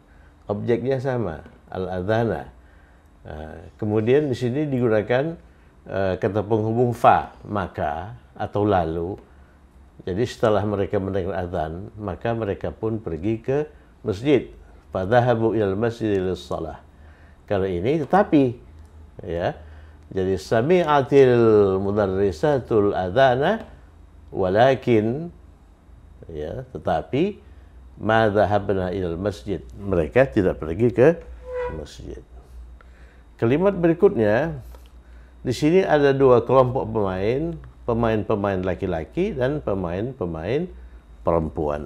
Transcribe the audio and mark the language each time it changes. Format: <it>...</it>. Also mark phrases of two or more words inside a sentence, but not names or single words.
<id>Objeknya sama, al-adhana. Kemudian di sini digunakan kata penghubung fa, maka atau lalu. Jadi setelah mereka mendengar azan, maka mereka pun pergi ke masjid.</id> <ar>فذهبوا إلى المسجد للصلاة.</ar> <id>Kalau ini tetapi, ya. Jadi</id> <ar>سمعت المدرسات الأذان ولكن,</ar> <id>ya, tetapi</id> <ar>ما ذهبنا إلى المسجد,</ar> <id>mereka tidak pergi ke masjid. Kalimat berikutnya di sini ada dua kelompok pemain laki-laki dan pemain perempuan.</id>